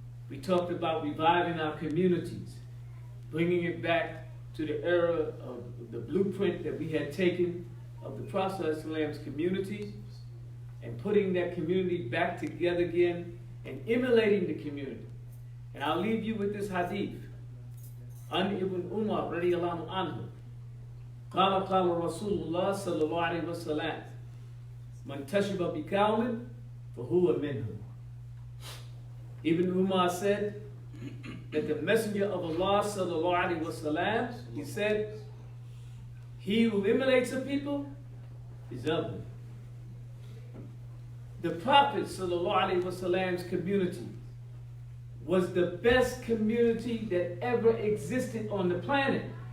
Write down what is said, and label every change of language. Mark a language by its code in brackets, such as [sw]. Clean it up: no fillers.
[en] We talked about reviving our communities, bringing it back to the era of the blueprint that we had taken of the Prophet Islam's communities, and putting that community back together again and emulating the community. And I'll leave you with this hadith. An Ibn Umar radiyallahu anhu. [ar] قال قال رسول الله صلى الله عليه وسلم من تشرب بقوم فهو منهم. [en] Ibn Umar said that the Messenger of Allah sallallahu alaihi wasallam, he said, he who emulates a people is of them. The Prophet sallallahu alaihi wasallam's community was the best community that ever existed on the planet.